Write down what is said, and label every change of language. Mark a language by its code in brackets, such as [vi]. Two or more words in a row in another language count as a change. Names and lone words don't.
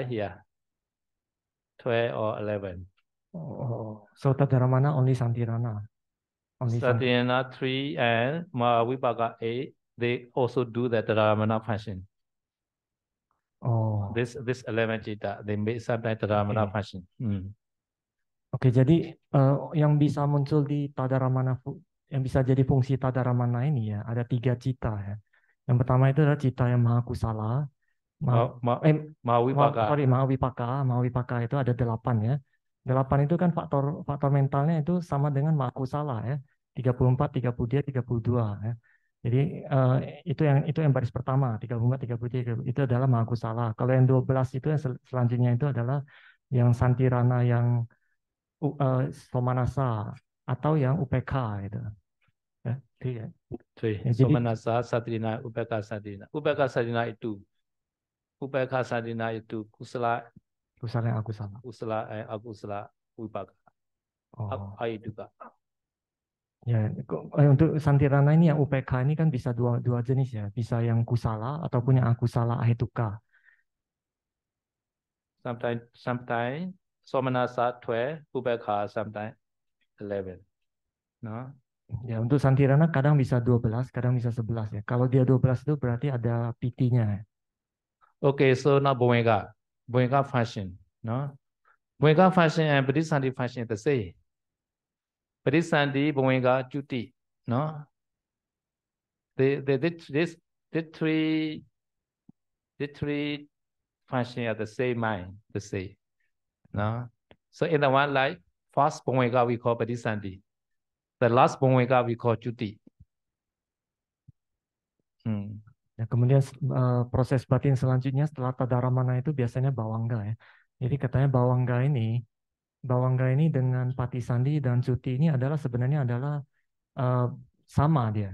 [en] Here. 12 or 11. Oh, so Tadaramana only Santirana. Only Satirana 3 and Mahavipaka 8, they also do the Tadaramana function. Oh. This 11 cita, they make sometimes Tadaramana function. [id] Oke, jadi yang bisa muncul di Tadaramana, yang bisa jadi fungsi Tadaramana ini ya, ada 3 cita ya. Yang pertama itu adalah cita yang Mahakusala. Mahavipaka itu ada 8 ya. 8 itu kan faktor mentalnya itu sama dengan Mahakusala ya. 34, 33, 32 ya. Jadi itu yang baris pertama, 34, 33 itu adalah Mahakusala. Kalau yang 12 itu yang selanjutnya itu adalah yang Santirana, yang Somanasa atau yang UPK gitu. Ya, ya. Somanasa, Satirana, UPK Satirana. UPK Satirana itu kusala kusala yang akusala. [en] Kusala and [pi] akusala wipaka. Oh. [id] Ahetuka. Ya, untuk Santirana ini yang UPK ini kan bisa dua jenis ya, bisa yang kusala ataupun yang [pi] akusala ahetuka. [en] Sometimes Somanasa 12, Upekha sometimes 11. No? [id] Ya, untuk Santirana kadang bisa 12, kadang bisa 11 ya. Kalau dia 12 itu berarti ada PT-nya. [en] Okay, so now Bhumenga function, no? Bhumenga function and Padisanti function is the same. Padisanti, Bhumenga, Juti, no? This three function are the same mind, the same, no? So in the one like first Bhumenga we call Padisanti, the last Bhumenga we call Juti. [id] Ya, kemudian proses batin selanjutnya setelah Tadaramana itu biasanya Bawangga ya. Jadi katanya Bawangga ini dengan Patisandi dan Cuti ini adalah sebenarnya adalah sama dia.